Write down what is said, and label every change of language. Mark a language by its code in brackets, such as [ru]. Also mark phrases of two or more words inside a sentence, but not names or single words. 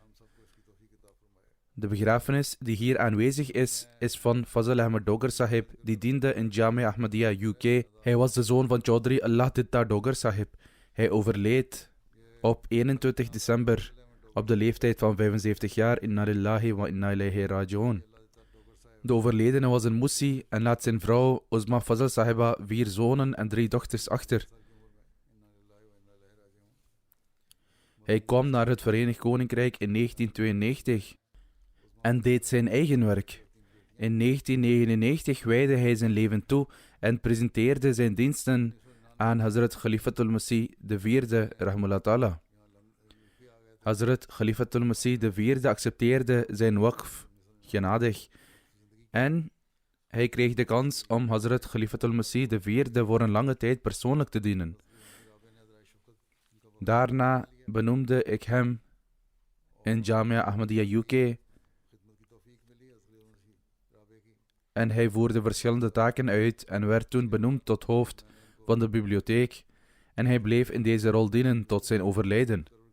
[nl] De begrafenis die hier aanwezig is van Fazl Ahmed Dogar Sahib, die diende in Jamia Ahmadiyya UK. Hij was de zoon van Chaudhry Allah Ditta Dogar Sahib. Hij overleed op 21 december op de leeftijd van 75 jaar. [ar] إنا لله وإنا إليه راجعون. [nl] De overledene was een Musi en laat zijn vrouw Uzma Fazl Sahiba 4 zonen en 3 dochters achter. Hij kwam naar het Verenigd Koninkrijk in 1992 en deed zijn eigen werk. In 1999 wijdde hij zijn leven toe en presenteerde zijn diensten aan Hazrat Khalifatul Masih IV, [ar] رحمه الله تعالى. [nl] Hazrat Khalifatul Masih IV accepteerde zijn waqf, genadig, en hij kreeg de kans om Hazrat Khalifatul Masih IV voor een lange tijd persoonlijk te dienen. Daarna benoemde ik hem in Jamia Ahmadiyya UK en hij voerde verschillende taken uit en werd toen benoemd tot hoofd van de bibliotheek en hij bleef in deze rol dienen tot zijn overlijden.